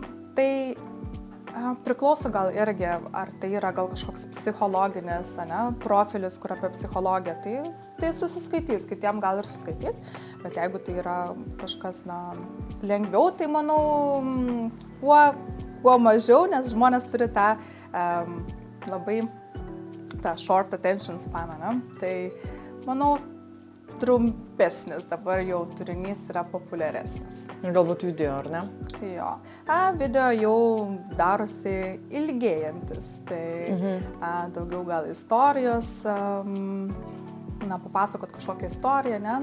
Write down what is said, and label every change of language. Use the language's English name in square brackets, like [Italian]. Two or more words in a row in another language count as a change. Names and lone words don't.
[Lithuanian] Tai priklauso gal irgi, ar tai yra gal kažkoks psichologinis, profilis, kur apie psichologiją, tai susiskaitys, kitiem gal ir susiskaitys, bet jeigu tai yra kažkas, lengviau, tai manau, kuo mažiau, nes žmonės turi tą labai tą [English] short attention span, [Lithuanian] tai manau, trumpesnis dabar jau turinys yra populiaresnis. Galbūt video, ar ne? Jo. Video jau darosi ilgėjantis, tai daugiau gal istorijos, papasakot kažkokią istoriją, ne?